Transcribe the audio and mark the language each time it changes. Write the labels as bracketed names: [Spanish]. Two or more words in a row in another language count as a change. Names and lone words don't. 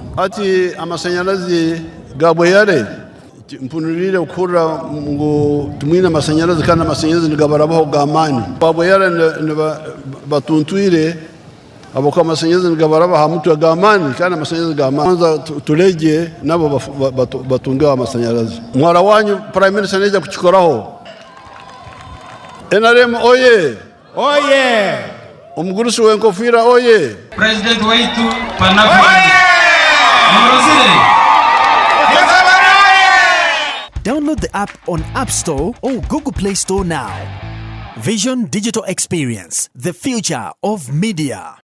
[Nyankole] Ati amasanyalazi gabweyare mpunurire ukura ngo tumwine amasanyalazi kandi amasanyalazi ngabarabaho gamani. Babweyare batuntuire aboko amasanyalazi ngabarabaha mutwe gamani kandi amasanyalazi gamani. Kwanza tulege nabo batunga amasanyalazi. Mwara wanyu [English] Prime Minister [Nyankole] neja kukikoraho. NRM oye! Oye! Omgurusi wenkofira oye! President wetu panafu. [English] Download the app on App Store or Google Play Store now. Vision Digital Experience, the future of media.